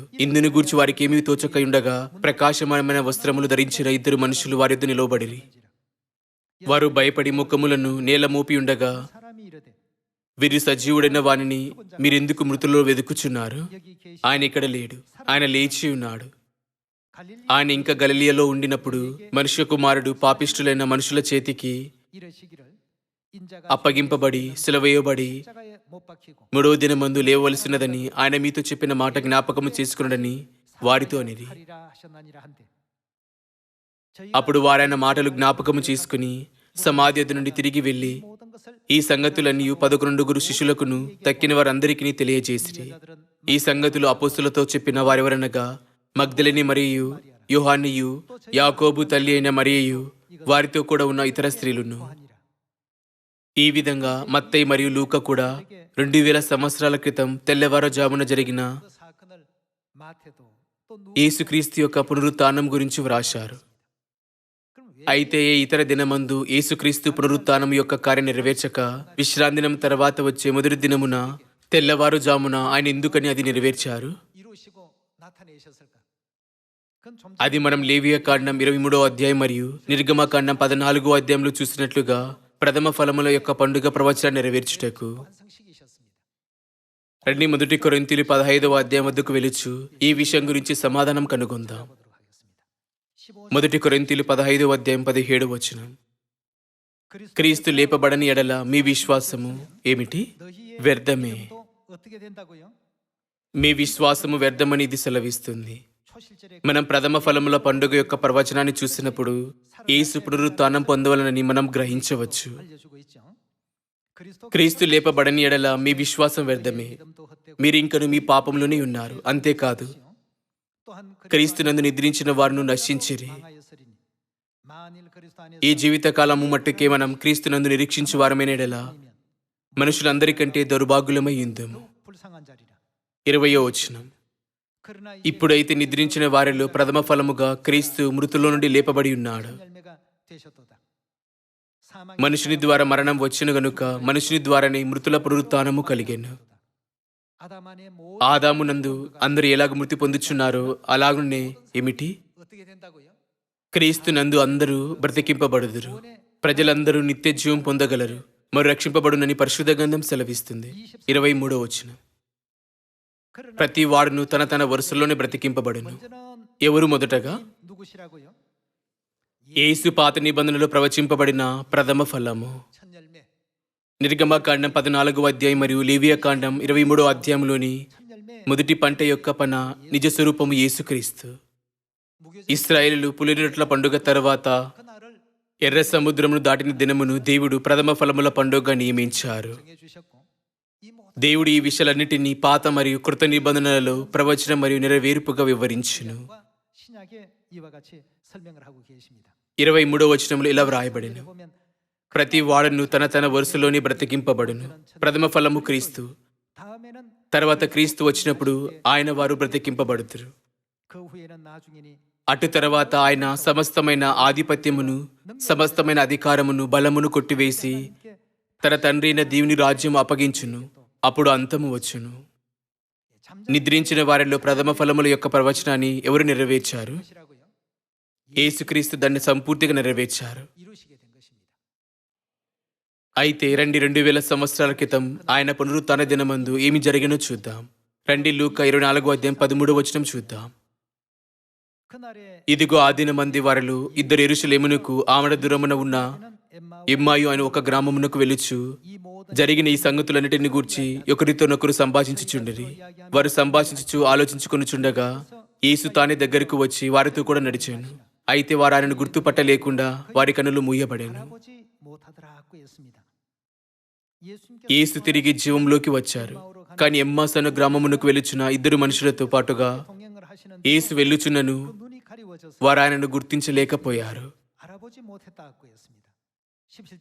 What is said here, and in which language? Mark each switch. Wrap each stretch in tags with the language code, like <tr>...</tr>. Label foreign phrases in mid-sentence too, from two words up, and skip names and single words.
<te>ఇందును గూర్చి వారికి ఏమీ తోచకయుండగా ప్రకాశమానమైన వస్త్రములు ధరించిన ఇద్దరు మనుషులు వారి యొద్ద నిలవబడిరి. వారు భయపడి ముఖములను నేల మోపి ఉండగా,</te> <ko>사람이 이르되</ko> <te>వీరు సజీవుడైన వానిని మీరెందుకు మృతుల్లో వెదుకుచున్నారు?</te> <ko>여기 계시</ko> <te>ఆయన ఇక్కడ లేడు, ఆయన లేచి ఉన్నాడు.</te> <ko>갈릴리</ko> <te>ఆయన ఇంకా గలిలియలో ఉండినప్పుడు మనుష్య కుమారుడు పాపిష్టులైన మనుషుల చేతికి</te> <ko>이르시기를 인자가</ko> <te>అప్పగింపబడి సిలువేయబడి</te> <ko>십자가에 못 박히고</ko> <te>3వ దినమందు లేవవలసినదని ఆయన మీతో చెప్పిన మాట జ్ఞాపకము చేసుకునడని వారితో అనిరి.</te> <ko>하리라 하셨나니라 한데</ko> <te>అప్పుడు వారాయన మాటలు జ్ఞాపకము చేసుకుని సమాధి యొద్ద నుండి తిరిగి వెళ్లి</te> <ko>모든 것을</ko> <te>ఈ సంగతులన్నీ 11 శిష్యులకును తక్కిన వారందరికీ తెలియజేసిరి. ఈ సంగతులు అపోస్తులతో చెప్పిన వారెవరనగా మగ్దలేని మరియు యోహానియు, యాకోబు తల్లి అయిన మరియయు, వారితో కూడా ఉన్న ఇతర స్త్రీలును.</te> <ko>하니라.</ko> <te>ఈ విధంగా మత్తయి మరియు లూకా కూడా 2000 సంవత్సరాల క్రితం తెల్లవారుజామున జరిగిన</te> <ko>그 사건을 마태도 또</ko> <te>యేసుక్రీస్తు యొక్క పునరుత్థానం గురించి వ్రాశారు.</te> <ko>그럼 왜</ko> <te>అయితే ఏ ఇతర దినమందు యేసుక్రీస్తు పునరుత్థానం యొక్క కార్యం నెరవేర్చక విశ్రాంతి దినం తర్వాత వచ్చే మొదటి దినమున తెల్లవారుజామున ఆయన ఎందుకని అది నెరవేర్చారు?</te> <ko>이루시고 나타내셨을까? 그건 좀</ko> <te>అది మనం లేవియ కాండం 23వ అధ్యాయం మరియు నిర్గమకాండం 14వ అధ్యాయంలో చూసినట్లుగా ప్రథమ ఫలముల యొక్క పండుగ ప్రవచనాన్ని నెరవేర్చుటకు</te> <ko>완성시키셨습니다.</ko> <te>రండి మొదటి కొరింథీలు 15వ అధ్యాయం వద్దకు వెలుచు ఈ విషయం గురించి సమాధానం కనుగొందాం.</te> <ko>보도록 하겠습니다. 15절</ko> <te>మొదటి కొరింథీలు 15వ అధ్యాయం 17వ వచనం. క్రీస్తు లేపబడని ఎడల మీ విశ్వాసము ఏమిటి?</te> <ko>너희의</ko> <te>వ్యర్థమే.</te> <ko>믿음도 어떻게 된다고요?</ko> <te>మీ విశ్వాసము వ్యర్థమని ఇది సెలవిస్తుంది.</te> <ko>초실절에</ko> <te>మనం ప్రథమ ఫలముల పండుగ యొక్క ప్రవచనాన్ని చూసినప్పుడు యేసు పునరుత్థానం పొందవలనని మనం గ్రహించవచ్చు.</te> <ko>알려주고 있죠.</ko> <te>క్రీస్తు లేపబడని ఎడల మీ విశ్వాసం వ్యర్థమే.</te> <ko>믿음도 헛되고</ko> <te>మీరు ఇంకను మీ పాపంలోనే ఉన్నారు. అంతేకాదు</te> <ko>또한</ko> <te>క్రీస్తునందు నిద్రించిన వారును నశించిరి.</te> <ko>망하였으리니 만일 그리스도 안에서</ko> <te>ఈ జీవితకాలము మట్టుకే మనం క్రీస్తునందు నిరీక్షించు వారమైన ఎడల మనుషులందరికంటే దౌర్భాగ్యులమై ఉందుము.</te> <ko>불쌍한 자리라.</ko> <te>20వ వచనం.</te> <ko>그러나</ko> <te>ఇప్పుడైతే నిద్రించిన వారిలో ప్రథమ ఫలముగా క్రీస్తు మృతుల్లో నుండి లేపబడి ఉన్నాడు.</te> <ko>열매가 되셨도다. 사망</ko> <te>మనుషుని ద్వారా మరణం వచ్చును గనుక మనుషుని ద్వారానే మృతుల పునరుత్థానము కలిగెను.</te> <ko>아담 안에 모든</ko> <te>ఆదామునందు అందరూ ఎలాగ మృతి పొందుచున్నారో అలాగునే ఏమిటి?</te> <ko>어떻게 된다고요?</ko> <te>క్రీస్తు నందు అందరూ బ్రతికింపబడుదురు. ప్రజలందరూ నిత్య జీవం పొందగలరు మరి రక్షింపబడునని పరిశుద్ధ గ్రంథం సెలవిస్తుంది. 23వ వచనం.</te> <ko>그러나</ko> <te>ప్రతి వాడును తన తన వరుసలోనే బ్రతికింపబడును.</te> <ko>먼저는</ko> <te>ఎవరు మొదటగా?</te> <ko>누구시라고요?</ko> <te>యేసు పాత నిబంధనలో ప్రవచింపబడిన ప్రథమ ఫలము.</te> <ko>첫 열매.</ko> <te>నిర్గమకాండం 14వ అధ్యాయం మరియు లేవియ కాండం 23వ అధ్యాయంలోని</te> <ko>첫 열매.</ko> <te>మొదటి పంట యొక్క పన నిజ స్వరూపము యేసుక్రీస్తు.</te> <ko>무교절</ko> <te>ఇశ్రాయేలు పులిరొట్ల పండుగ తర్వాత</te> <ko>그날을</ko> <te>ఎర్ర సముద్రమును దాటిన దినమును దేవుడు ప్రథమ ఫలముల పండుగగా నియమించారు.</te> <ko>정해 주셨고 이 모든</ko> <te>దేవుడు ఈ విషయాలన్నిటినీ పాత మరియు కృత నిబంధనలలో ప్రవచనం మరియు నెరవేర్పుగా వివరించును.</te> <ko>과 신약에 이와 같이 설명을 하고 계십니다.</ko> <te>23వ వచనంలో ఇలా వ్రాయబడిన</te> <ko>보면</ko> <te>ప్రతి వాడును తన తన వరుసలోని బ్రతికింపబడును. ప్రథమ ఫలము క్రీస్తు.</te> <ko>다음에는</ko> <te>తర్వాత క్రీస్తు వచ్చినప్పుడు ఆయన వారు బ్రతికింపబడుతురు.</te> <ko>그 후에는 나중이니</ko> <te>అటు తర్వాత ఆయన సమస్తమైన ఆధిపత్యమును సమస్తమైన అధికారమును బలమును కొట్టివేసి తన తండ్రి అయిన దేవుని రాజ్యం అప్పగించును. అప్పుడు అంతము వచ్చును. నిద్రించిన వారిలో ప్రథమ ఫలముల యొక్క ప్రవచనాన్ని ఎవరు నెరవేర్చారు?</te> <ko>것이라고요.</ko> <te>యేసుక్రీస్తు దాన్ని సంపూర్తిగా నెరవేర్చారు.</te> <ko>이루시게 된 것입니다.</ko> <te>అయితే 2000 సంవత్సరాల క్రితం ఆయన పునరుత్థాన దినమందు ఏమి జరిగినో చూద్దాం. రండి లూకా 24వ అధ్యాయం 13వ వచనం చూద్దాం.</te> <ko>그날에</ko> <te>ఇదిగో ఆ దినమంది వారిలో ఇద్దరు యెరూషలేమునకు ఆమడ దూరమున ఉన్న</te> <ko>엠마오</ko> <te>ఎమ్మాయు అనే ఒక గ్రామమునకు వెళ్ళుచు</te> <ko>이 모든</ko> <te>జరిగిన ఈ సంగతులన్నిటిని గూర్చి ఒకరితోనొకరు సంభాషించుచుండిరి. వారు సంభాషించుచు ఆలోచించుకొనుచుండగా యేసు తానే దగ్గరకు వచ్చి వారితో కూడా నడిచాను. అయితే వారు ఆయనను గుర్తుపట్టలేకుండా వారి కన్నులు మూయబడాను.</te> <ko>알아보지 못하더라고 했습니다. 예수님께서</ko> <te>యేసు తిరిగి జీవంలోకి వచ్చారు. కానీ ఎమ్మాస్ అను గ్రామమునకు వెళ్ళుచున్న ఇద్దరు మనుషులతో పాటుగా</te> <ko>동행을 하시는</ko> <te>యేసు వెళ్ళుచున్నను</te> <ko>눈이 가리워져서</ko> <te>వారు ఆయనను గుర్తించలేకపోయారు.</te> <ko>알아보지 못했다고 했습니다. 17절</ko>